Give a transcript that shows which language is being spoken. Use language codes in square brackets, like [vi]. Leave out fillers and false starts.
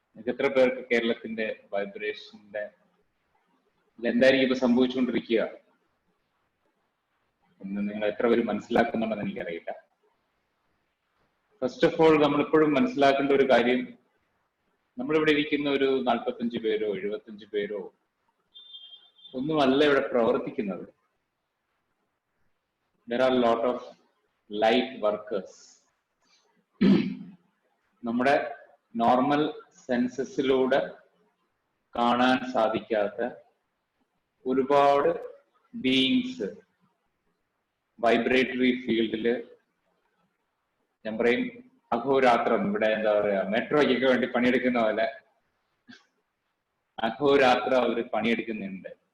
[ml] എത്ര പേർക്ക് കേരളത്തിന്റെ വൈബ്രേഷന്റെ എന്തായിരിക്കും ഇപ്പൊ സംഭവിച്ചുകൊണ്ടിരിക്കുക എന്ന് നിങ്ങൾ എത്ര പേര് മനസ്സിലാക്കുന്നുണ്ടെന്ന് എനിക്കറിയില്ല. [en] first of all, [ml] നമ്മളിപ്പോഴും മനസ്സിലാക്കേണ്ട ഒരു കാര്യം, നമ്മളിവിടെ ഇരിക്കുന്ന ഒരു 45 പേരോ 75 പേരോ ഒന്നുമല്ല ഇവിടെ പ്രവർത്തിക്കുന്നത്. [en] There are a lot of light workers. [ml] നമ്മുടെ നോർമൽ സെൻസസിലൂടെ കാണാൻ സാധിക്കാത്ത ഒരുപാട് ബീയിങ്സ് വൈബ്രേറ്ററി ഫീൽഡില്, ഞാൻ പറയും അഹോരാത്രം, ഇവിടെ എന്താ പറയാ, മെട്രോയ്ക്കൊക്കെ വേണ്ടി പണിയെടുക്കുന്ന പോലെ അഹോരാത്രം അവര് പണിയെടുക്കുന്നുണ്ട്.